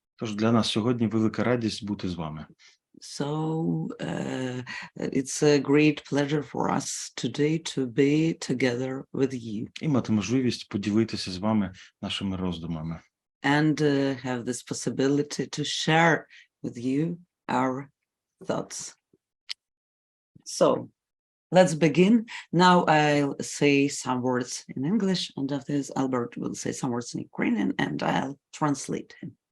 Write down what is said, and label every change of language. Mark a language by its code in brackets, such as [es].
[uk] Тож для нас сьогодні велика радість бути з вами. [en] So it's a great pleasure for us today to be together with you. [uk] І мати можливість поділитися з вами нашими роздумами. [en] And have this possibility to share with you our thoughts. So let's begin. Now I'll say some words in English, and after this Albert will say some words in Ukrainian, and I'll translate him.